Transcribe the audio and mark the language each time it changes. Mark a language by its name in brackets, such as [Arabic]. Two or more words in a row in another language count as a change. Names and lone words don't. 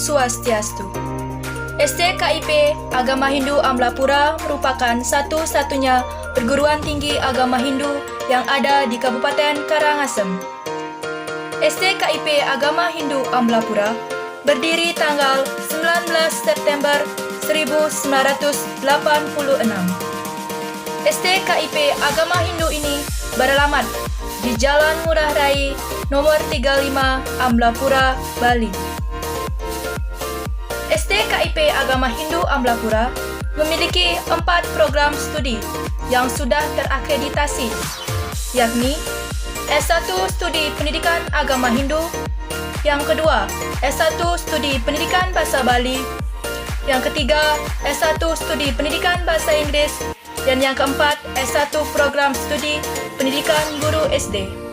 [Indonesian] Swastiastu. SDKIP Agama Hindu Amblapura merupakan satu-satunya perguruan tinggi agama Hindu yang ada di Kabupaten Karangasem. SDKIP Agama Hindu Amblapura berdiri tanggal 19 September 1986. SDKIP Agama Hindu ini beralamat di Jalan Ngurah Rai nomor 35 Amblapura, Bali. SDKIP Agama Hindu Amblapura memiliki 4 program studi yang sudah terakreditasi, yakni S1 Studi Pendidikan Agama Hindu, yang kedua S1 Studi Pendidikan Bahasa Bali, yang ketiga S1 Studi Pendidikan Bahasa Inggris, dan yang keempat S1 Program Studi Pendidikan Guru SD.